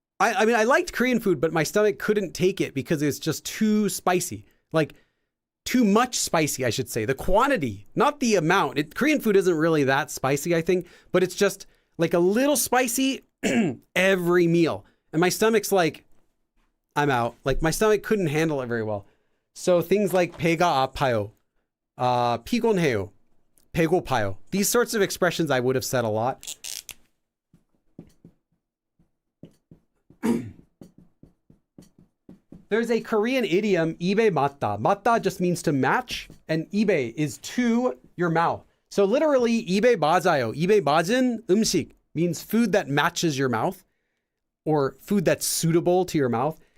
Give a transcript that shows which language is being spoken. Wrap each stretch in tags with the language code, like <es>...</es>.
<en>I mean, I liked Korean food, but my stomach couldn't take it because it's just too spicy. Like, too much spicy, I should say. The quantity, not the amount. Korean food isn't really that spicy, I think, but it's just like a little spicy every meal. And my stomach's like, I'm out. Like, my stomach couldn't handle it very well. So things like</en> <ko>배가 아파요, 피곤해요, 배고파요.</ko> <en>These sorts of expressions I would have said a lot. There's a Korean idiom,</en> <ko>입에 맞다.</ko> <en>맞다 just means to match, and 입에 is to your mouth. So literally,</en> <ko>입에 맞아요. 입에 맞은 음식</ko> <en>means food that matches your mouth, or food that's suitable to your mouth.</en>